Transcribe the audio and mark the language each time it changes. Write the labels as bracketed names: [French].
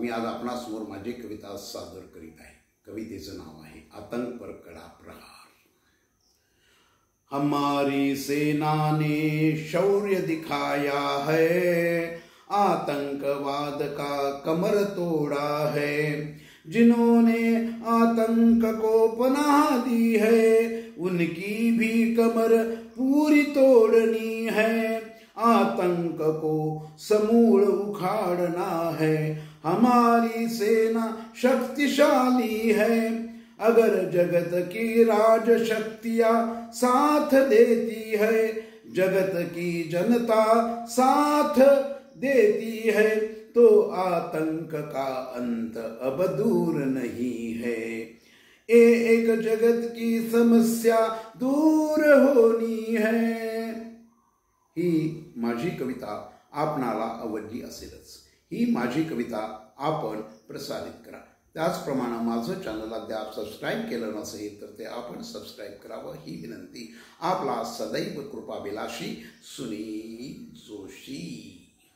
[Marathi] मी आज आपणासमोर माझी कविता सादर करीत आहे। कवितेचं नाव आहे [Hindi] आतंक पर कड़ा प्रहार। हमारी सेना ने शौर्य दिखाया है, आतंकवाद का कमर तोड़ा है। जिन्होंने आतंक को पनाह दी है, उनकी भी कमर पूरी तोड़नी है। आतंक को समूल उखाड़ना है। हमारी सेना शक्तिशाली है, अगर जगत की राज शक्तियां साथ देती है, जगत की जनता साथ देती है, तो आतंक का अंत अब दूर नहीं है। एक जगत की समस्या दूर होनी है। [Marathi] ही माझी कविता आपणाला आवडली असेलच। ही माझी कविता आपण प्रसारित करा। त्याचप्रमाणे माझं चॅनल अद्याप सबस्क्राईब केलं नसेल तर ते आपण सबस्क्राईब करावं ही विनंती। आपला सदैव कृपाभिलाषी सुनील जोशी।